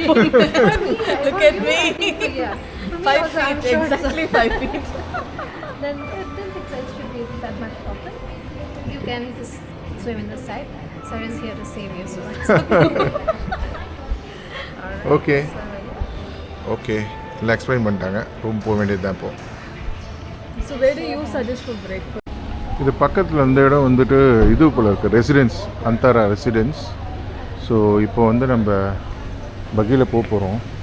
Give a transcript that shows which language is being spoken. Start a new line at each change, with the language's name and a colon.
English: Look at me. Yeah. For me 5 also, I'm feet. sure it's Exactly 5 feet. then it didn't think it should be that much problem. You can just swim in the side. Sarah is here to save you, so it's okay. All
Tamil: okay okay இல்லை explain பண்ணிட்டாங்க. Room போக வேண்டியது தான் இப்போது.
English: So where do you suggest for breakfast?
Tamil: இது பக்கத்தில் இந்த இடம் வந்துட்டு இது போல் இருக்குது, ரெசிடென்ஸ், அந்தாரா ரெசிடென்ஸ். ஸோ இப்போ வந்து நம்ம பகியில் போக போகிறோம்.